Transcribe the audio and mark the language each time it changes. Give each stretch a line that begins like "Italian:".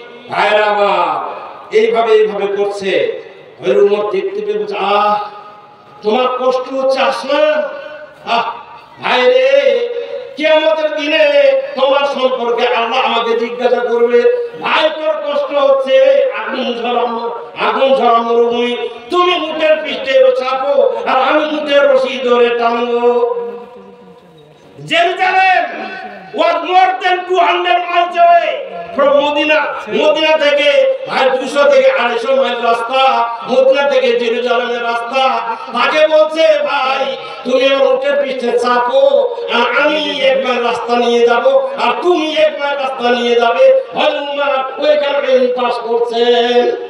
Bangla: ভাইরা এইভাবে এইভাবে করছে। উমর দেখতে পেয়ে বলছে আহ তোমার কষ্ট হচ্ছে আসলাম, আহ ভাই রে, কিয়ামতের দিনে তোমার সম্পর্কে আল্লাহ আমাকে জিজ্ঞাসা করবে, ভাই তোর কষ্ট হচ্ছে, আগুন ঝরা মরুভূমি, তুমি উটের পিঠে চাপো আর আমি উটের রশি ধরে টানবো।
English: Jerusalem was more than 200 miles away from Medina.
Bangla: Medina থেকে ভাই 200 থেকে 250 মাইল রাস্তা, মদিনা থেকে জেরুজালেমের রাস্তা। তাকে বলছে ভাই তুমি উটের পিঠে চাপো আর আমি একবার রাস্তা নিয়ে যাব আর তুমি একবার রাস্তা নিয়ে যাবে। হযরত ওইখানে পাস করছেন।